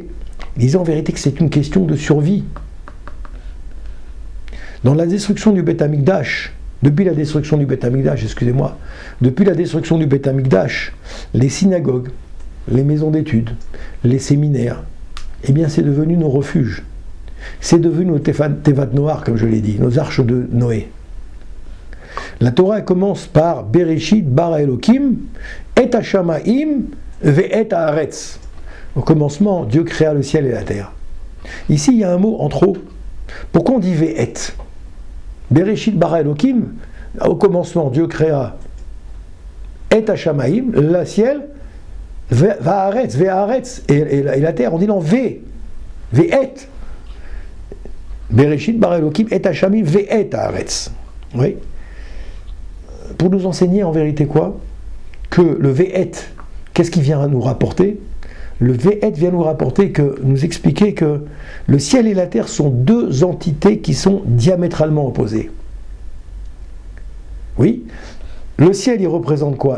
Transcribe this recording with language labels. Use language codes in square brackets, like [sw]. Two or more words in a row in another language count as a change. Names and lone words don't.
[fr] Il disait en vérité que c'est une question de survie. Dans la destruction du [he] בית המקדש, [fr] depuis la destruction du [he] בית המקדש, [fr] depuis la destruction du [he] בית המקדש, [fr] les synagogues, les maisons d'études, les séminaires, eh bien c'est devenu nos refuges. C'est devenu nos [he] תיבת נח, [fr] comme je l'ai dit, nos arches de Noé. La Torah commence par [he] בראשית ברא אלוקים את השמים ואת הארץ. [fr] Au commencement, Dieu créa le ciel et la terre. Ici, il y a un mot en trop. Pourquoi on dit ve'et? [he] בראשית ברא אלוקים, [fr] au commencement, Dieu créa [he] את השמים, [fr] le ciel, ve'haaretz, et la terre, on dit non, ve'et. [he] בראשית ברא אלוקים את השמים ואת הארץ. [fr] Oui. Pour nous enseigner en vérité quoi? Que le ve'et, qu'est-ce qu'il vient à nous rapporter? Le ve'et vient nous expliquer que le ciel et la terre sont deux entités qui sont diamétralement opposées. Oui, le ciel il représente quoi?